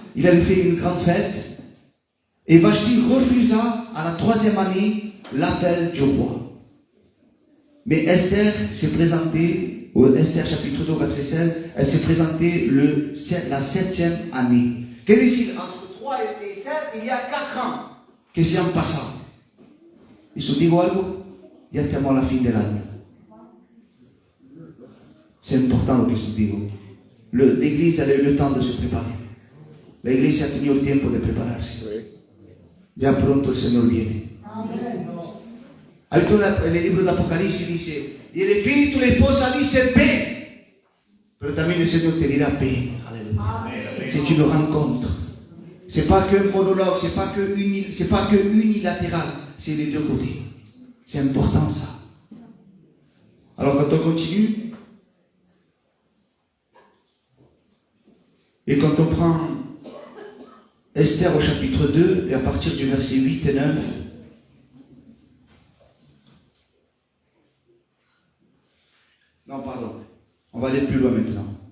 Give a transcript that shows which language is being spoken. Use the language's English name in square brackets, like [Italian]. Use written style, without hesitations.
[French] Il avait fait une grande fête. Et Vashti refusa à la 3e année l'appel du roi. Mais Esther s'est présentée, au Esther chapitre 2, verset 16, elle s'est présentée la 7e année. Qu'est-ce que c'est? Entre 3 et 7, il y a 4 ans que c'est en passant. [Spanish] Et se digo algo, ya estamos a la fin del año. [French] C'est important [Spanish] lo que se digo. [French] L'Église a eu le temps de se préparer. [Spanish] L'Église a tenido el tiempo de prepararse. Ya pronto el Señor viene. En el libro de Apocalipsis dice, y el Espíritu de la esposa dice, ven. Pero también el Señor te dirá, ven. [French] Aleluya. C'est une rencontre. C'est pas que monologue, c'est pas que unilatéral, c'est les deux côtés. C'est important ça. Alors quand on continue, et quand on prend Esther au chapitre 2, et à partir du verset 8 et 9, non pardon, on va aller plus loin maintenant.